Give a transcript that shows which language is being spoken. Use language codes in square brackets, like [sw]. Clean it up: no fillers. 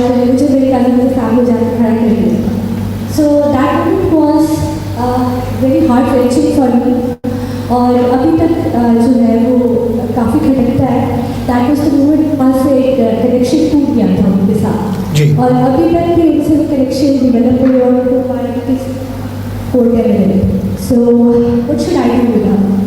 [hi] मुझे मेरे कज़न के सामने जाकर खड़ा कर दिया. [en] So that moment was very heart wrenching for me. [hi] और अभी तक जो है वो काफ़ी खटकता है. [en] That was the moment [hi] वहाँ से एक कनेक्शन टूट गया था उनके साथ. जी. और अभी तक भी उनसे वो कनेक्शन डेवलप हुई और वो हमारे किस कोर्ट में रहे. [en] So what should I do with that?